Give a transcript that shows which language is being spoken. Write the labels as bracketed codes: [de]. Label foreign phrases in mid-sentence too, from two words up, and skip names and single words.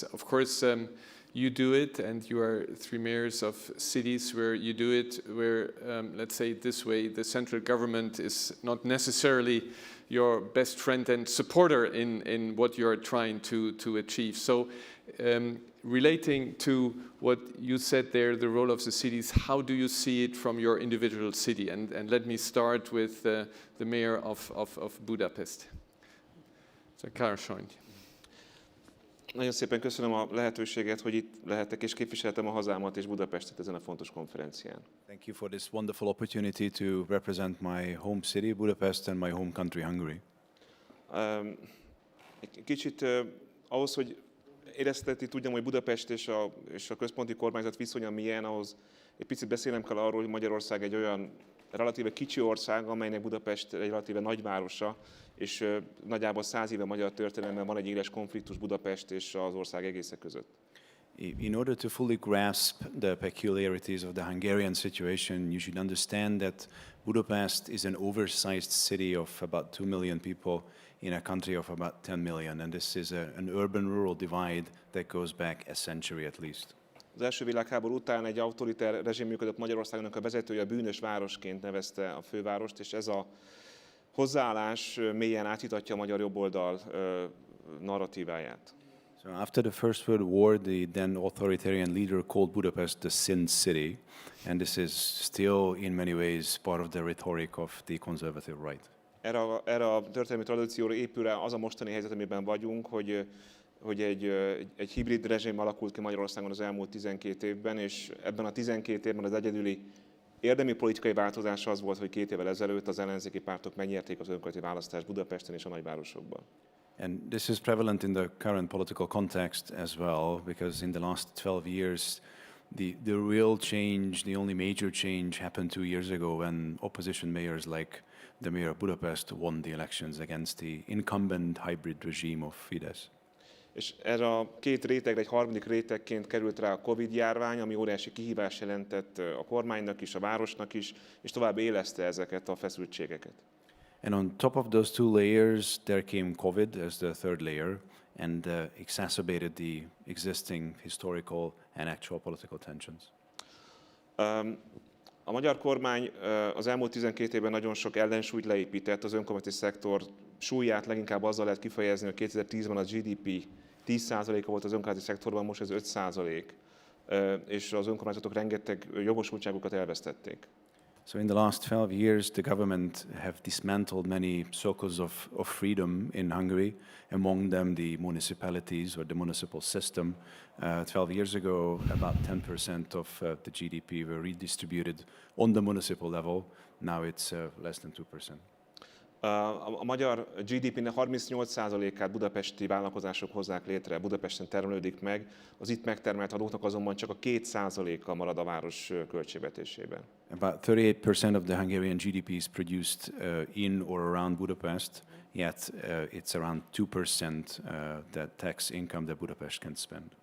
[en] Of course, you do it, and you are 3 mayors of cities where you do it, where, let's say it this way, the central government is not necessarily your best friend and supporter in what you are trying to achieve. So relating to what you said there, the role of the cities, how do you see it from your individual city? And let me start with the mayor of Budapest. So Karácsony. [hu] Nagyon szépen köszönöm a lehetőséget, hogy itt lehetek, és képviseltem a hazámat és Budapestet ezen a fontos konferencián. [en] Thank you for this wonderful opportunity to represent my home city, Budapest, and my home country, Hungary. [hu] Egy kicsit ahhoz, hogy éreztetni tudjam, hogy Budapest és a központi kormányzat viszonya milyen, ahhoz egy picit beszélnem kell arról, hogy Magyarország egy olyan relatíve kicsi ország, amelynek Budapest egy relatíve nagyvárosa, és nagyjából 100 éve magyar történelemben van egy éles konfliktus Budapest és az ország egésze között. [en] In order to fully grasp the peculiarities of the Hungarian situation, you should understand that Budapest is an oversized city of about 2 million people in a country of about 10 million, and this is an urban-rural divide that goes back a century at least. [hu] Az első világháború után egy autoriter rezsim működött Magyarországnak, a vezetője bűnös városként nevezte a fővárost, és ez a hozzáállás mélyen áthitatja a magyar jobboldal narratíváját. [en] So after the First World War, the then authoritarian leader called Budapest the Sin City, and this is still in many ways part of the rhetoric of the conservative right. [hu] Erre a történelmi tradícióra épül rá az a mostani helyzet, amiben vagyunk, hogy egy hibrid rezsim alakult ki Magyarországon az elmúlt 12 évben, és ebben a 12 évben az egyedüli érdemi politikai változás az volt, hogy 2 évvel ezelőtt az ellenzéki pártok megnyerték az önkormányzati választást Budapesten és a nagyvárosokban. [en] And this is prevalent in the current political context as well, because in the last 12 years, the real change, the only major change happened 2 years ago when opposition mayors like the mayor of Budapest won the elections against the incumbent hybrid regime of Fidesz. [hu] És erre a 2 rétegre egy harmadik rétegként került rá a Covid-járvány, ami óriási kihívást jelentett a kormánynak is, a városnak is, és tovább éleszte ezeket a feszültségeket. [en] And on top of those 2 layers, there came COVID as the third layer, and exacerbated the existing historical and actual political tensions. [hu] A magyar kormány az elmúlt 12 évben nagyon sok ellensúlyt leépített, az önkormányzati szektor súlyát leginkább azzal lehet kifejezni, hogy 2010-ben a GDP 10%-a volt az önkormányzati szektorban, most ez 5%, és az önkormányzatok rengeteg jogosultságukat elvesztették. [en] So in the last 12 years, the government have dismantled many circles of freedom in Hungary, among them the municipalities or the municipal system. 12 years ago, about 10% of the GDP were redistributed on the municipal level. Now it's less than 2%. [hu] A magyar GDP-nek 38%-át budapesti vállalkozások hozzák létre, Budapesten termelődik meg, az itt megtermelt adóknak azonban csak a 2%-a marad a város költségvetésében. [en] About 38% of the Hungarian GDP is produced in or around Budapest, yet it's around 2% that tax income that Budapest can spend.